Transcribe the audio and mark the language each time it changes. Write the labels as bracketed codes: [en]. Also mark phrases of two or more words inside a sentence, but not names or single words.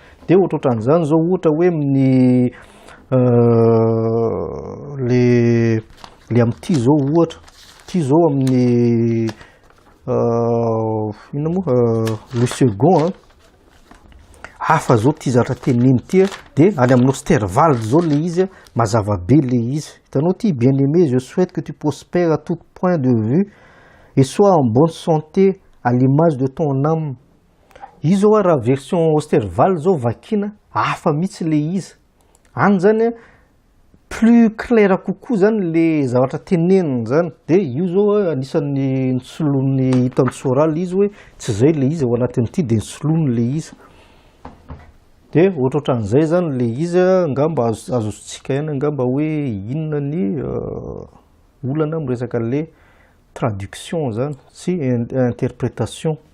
[mg] Dia ohatran'izany zao ohatra hoe amin'ny le amin'ity zao ohatra ty zao amin'ny ina moa Louis II hafa zao ty zavatra teneny ty dia any amin'ny Osterwald zao le izy mazava be le izy hitanao ty [fr] bien-aimé je souhaite que tu prospères à tout point de vue et sois en bonne santé à l'image de ton âme. [mg] Izy zao raha version Osterwald zao vakina hafa mihitsy le izy any zany [fr] plus clair [mg] kokoa zany le zavatra teneniny zany dia io zao anisan'ny nitsolony hitan'ny soraly izy hoe tsy zay le izy ao anatin'ity dia nitsolony le izy dia ohatrohatran'izay zany le izy angamba azontsika ihany angamba hoe inona ny olana miresaka le traduction zany sy interprétation